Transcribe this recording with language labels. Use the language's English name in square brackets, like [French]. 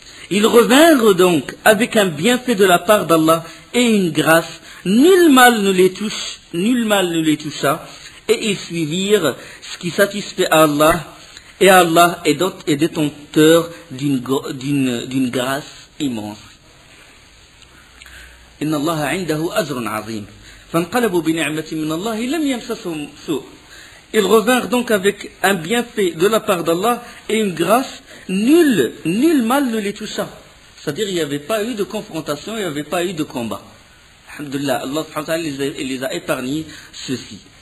[French] Ils revinrent donc avec un bienfait de la part d'Allah et une grâce. Nul mal ne les toucha et ils suivirent ce qui satisfait à Allah. Et Allah est détenteur d'une grâce immense. [Arabic] إن الله عنده أجر عظيم. فانقلبوا بنعمة من الله لم يمسسهم سوء. [French] Ils revinrent donc avec un bienfait de la part d'Allah et une grâce. Nul mal ne les toucha. C'est-à-dire il n'y avait pas eu de confrontation, il n'y avait pas eu de combat. Alhamdulillah, Allah subhanahu wa ta'ala les a épargnés ceux-ci.